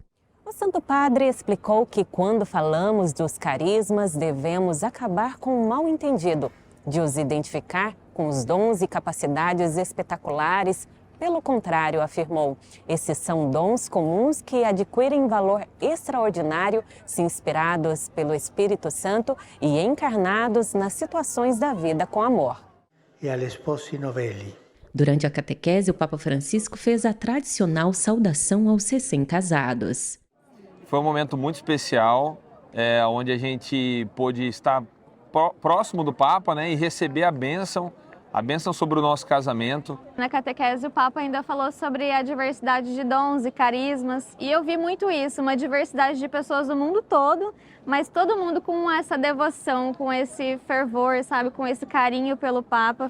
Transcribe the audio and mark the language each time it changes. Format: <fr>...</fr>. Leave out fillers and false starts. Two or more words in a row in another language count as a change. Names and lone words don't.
<pt>O Santo Padre explicou que quando falamos dos carismas, devemos acabar com o mal-entendido de os identificar com os dons e capacidades espetaculares. Pelo contrário, afirmou, esses são dons comuns que adquirem valor extraordinário se inspirados pelo Espírito Santo e encarnados nas situações da vida com amor.</pt> <it>E agli sposi novelli.</it> <pt>Durante a catequese, o Papa Francisco fez a tradicional saudação aos recém-casados. Foi um momento muito especial, onde a gente pôde estar próximo do Papa, né, e receber a bênção a bênção sobre o nosso casamento. Na catequese, o Papa ainda falou sobre a diversidade de dons e carismas, e eu vi muito isso, uma diversidade de pessoas do mundo todo, mas todo mundo com essa devoção, com esse fervor, sabe, com esse carinho pelo Papa.</pt>